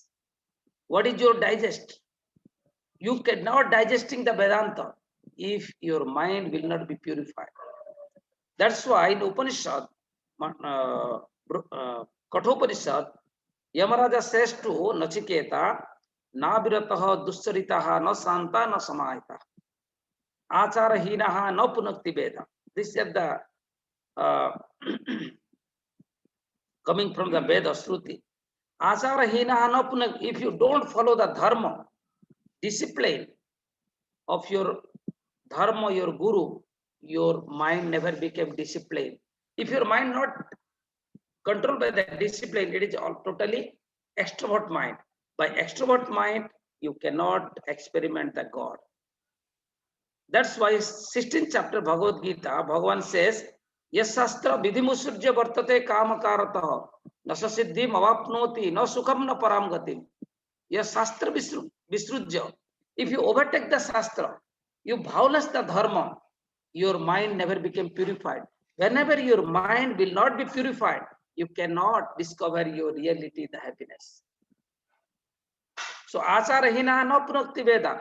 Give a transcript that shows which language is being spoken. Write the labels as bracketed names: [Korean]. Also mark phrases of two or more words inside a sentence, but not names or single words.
[English] What is your digest? You cannot digesting the Vedanta if your mind will not be purified. That's why in Upanishad, Kathopanishad, Yamaraja says to Nachiketa, [Sanskrit] na virataha duscharitaha na santa na samahita. Acharahinaha na punakti veda. [English] This is the coming from the Veda Shruti. [Sanskrit] Acharahinaha na punakti. [English] If you don't follow the dharma, discipline of your dharma, your guru, your mind never became disciplined. If your mind not controlled by the discipline, it is all totally extrovert mind. By extrovert mind, you cannot experiment the God. That's why 16th chapter Bhagavad Gita, Bhagavan says, [Sanskrit] Yes Shastra Vidhimusurja Vartate Kamakarataha Nasa Siddhim Avapnoti No Sukham Na Param Gatim. Yes Shastra Visrujya. [English] If you overtake the Shastra, you violate the Dharma, your mind never became purified. Whenever your mind will not be purified, you cannot discover your reality, the happiness. [Sanskrit] So acharahina no punakti veda.